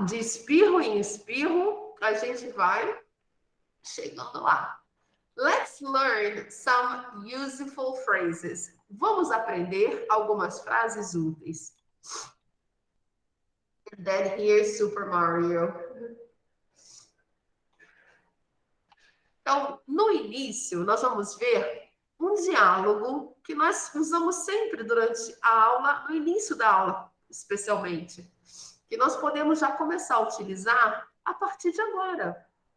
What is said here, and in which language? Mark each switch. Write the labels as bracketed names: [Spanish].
[Portuguese] De espirro em espirro, a gente vai chegando lá. [English] Let's learn some useful phrases. [Portuguese] Vamos aprender algumas frases úteis. [English] And then here's Super Mario. [Portuguese] Então, no início, nós vamos ver um diálogo que nós usamos sempre durante a aula, no início da aula, especialmente, que nós podemos já começar a utilizar a partir de agora.